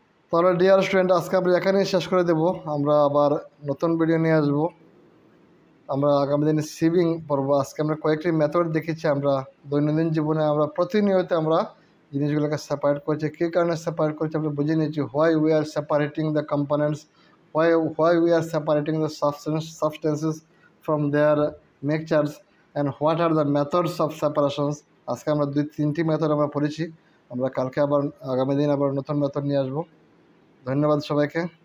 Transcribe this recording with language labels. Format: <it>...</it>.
<bn>তাহলে dear student, আজকে আমরা এখানেই শেষ করে দেব। আমরা আবার নতুন ভিডিও নিয়ে আসবো। আমরা আগামী দিনে সিভিং পড়বো। আজকে আমরা কয়েকটি মেথড দেখেছি। আমরা দৈনন্দিন জীবনে আমরা প্রতিনিয়ত আমরা জিনিসগুলোকে সেপারেট করছি। কী কারণে সেপারেট করছি আমরা বুঝে নিয়েছি।</bn> <en>Why we are separating the components, why we are separating the substances from their mixtures and what are the methods of separations.</en> <bn>আজকে আমরা 2-3টি মেথড আমরা পড়েছি। আমরা কালকে আবার আগামী দিন আবার নতুন মেথড নিয়ে আসবো। ধন্যবাদ সবাইকে।</bn>